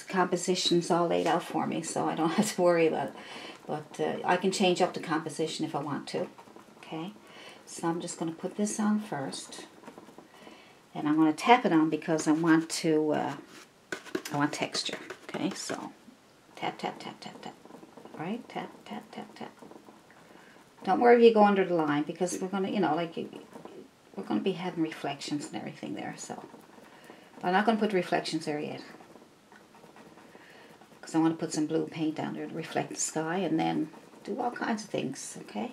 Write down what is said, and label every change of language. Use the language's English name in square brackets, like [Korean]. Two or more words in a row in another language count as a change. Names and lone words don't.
[English] Composition's all laid out for me, so I don't have to worry about it. But I can change up the composition if I want to. Okay? So I'm just going to put this on first. And I'm going to tap it on because I want texture. Okay, so tap, tap, tap, tap, tap. Right? Tap, tap, tap, tap. Don't worry if you go under the line because we're going to, we're going to be having reflections and everything there. So I'm not going to put reflections there yet because I want to put some blue paint down there to reflect the sky and then do all kinds of things, okay?